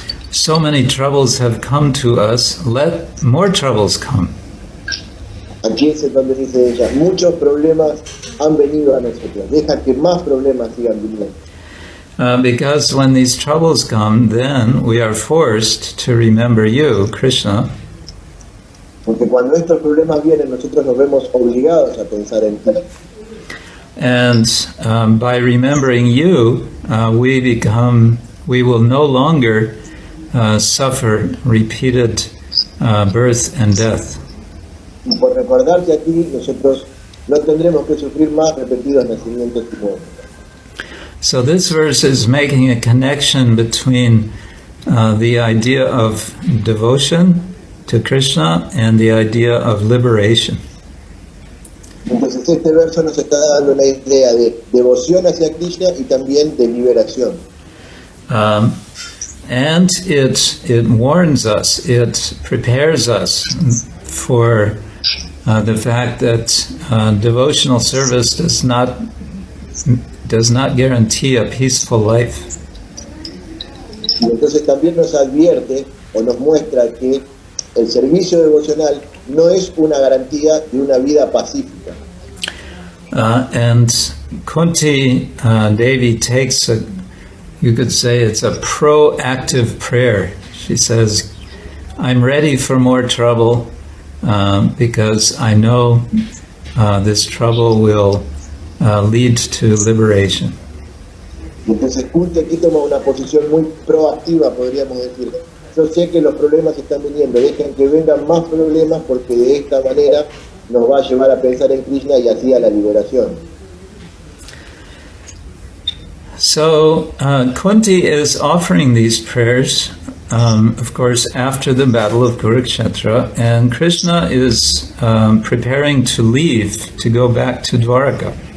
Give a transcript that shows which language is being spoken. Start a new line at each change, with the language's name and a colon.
English: So many troubles have come to us, let more troubles come.
Spanish: Aquí es donde dice ella, muchos problemas han venido a nosotros, deja que más problemas sigan viniendo.
English: Because when these troubles come, then we are forced to remember you, Krishna.
Spanish: Porque cuando estos problemas vienen, nosotros nos vemos obligados a pensar en ti.
English: And by remembering you, we will no longer suffer repeated birth and death.
Spanish: Y por recordarte a ti, nosotros no tendremos que sufrir más repetidos nacimientos y muertes.
English: So this verse is making a connection between the idea of devotion to Krishna and the idea of liberation.
Spanish: Entonces este verso nos está dando una idea de devoción hacia Krishna y también de liberación.
English: And it warns us, it prepares us for the fact that devotional service does not guarantee a peaceful life.
Spanish: Y entonces también nos advierte o nos muestra que el servicio devocional no es una garantía de una vida pacífica.
English: And Kunti Devi takes you could say it's a proactive prayer. She says, I'm ready for more trouble because I know this trouble will lead to liberation.
Spanish: Entonces Kunti aquí toma una posición muy proactiva, podríamos decir. Yo sé que los problemas están viniendo, dejen que vengan más problemas porque de esta manera nos va a llevar a pensar en Krishna y así a la liberación.
English: So Kunti is offering these prayers, of course, after the battle of Kurukshetra, and Krishna is preparing to leave to go back to Dwaraka.